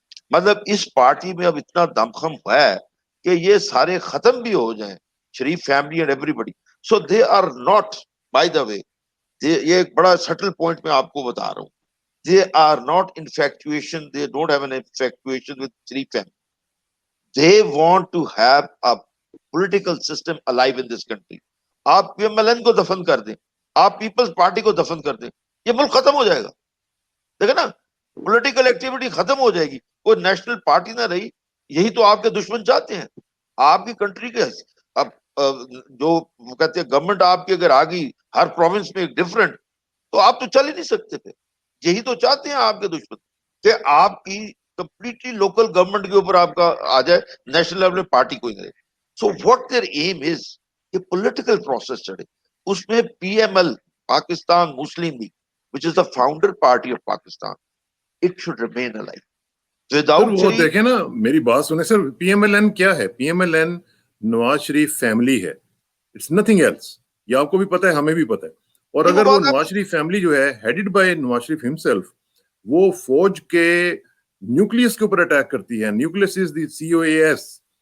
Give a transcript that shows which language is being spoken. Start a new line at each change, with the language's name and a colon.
Urdu: مطلب اس پارٹی میں اب اتنا دمخم ہے کہ یہ سارے ختم بھی ہو جائیں, شریف family
English: And everybody. So they are not, by the way,
Urdu: یہ ایک بڑا سٹل پوائنٹ میں آپ کو بتا رہا ہوں,
English: they are not infatuation, they don't have an infatuation with Sharif family. They want to have a political system alive in this country.
Urdu: آپ پی ایم ایل این کو دفن کر دیں, آپ پیپلز پارٹی کو دفن کر دیں, یہ ملک ختم ہو جائے گا. دیکھیں نا, پولیٹیکل ایکٹیویٹی ختم ہو جائے گی, کوئی نیشنل پارٹی نہ رہی. یہی تو آپ کے دشمن چاہتے ہیں. آپ کی کنٹری کے اب جو کہتے ہیں گورنمنٹ آپ کی اگر آ گئی ہر پروونس میں ایک ڈفرنٹ, تو آپ تو چل ہی نہیں سکتے پھر. یہی تو چاہتے ہیں آپ کے دشمن کہ آپ کی کمپلیٹلی لوکل گورنمنٹ کے اوپر آپ کا آ جائے, نیشنل لیول میں پارٹی کوئی نہیں.
English: so what their aim is
Urdu: کہ پولیٹیکل پروسیس چڑھے.
English: اس میں P M L, Pakistan Muslim League, which is the founder party of Pakistan, it should remain alive. Without
Urdu: وہ دیکھیں نا, میری بات سنیں سر, پی ایم ایل این کیا ہے؟ P M L N Nawaz Sharif family ہے,
English: It's nothing else.
Urdu: یہ آپ کو بھی پتا ہے, ہمیں بھی پتا ہے. اور اگر وہ نواز شریف فیملی جو ہے
English: headed by
Urdu: Nawaz Sharif himself, وہ فوج کے نیوکلیس کے اوپر اٹیک کرتی ہے.
English: Nucleus is the C O A S.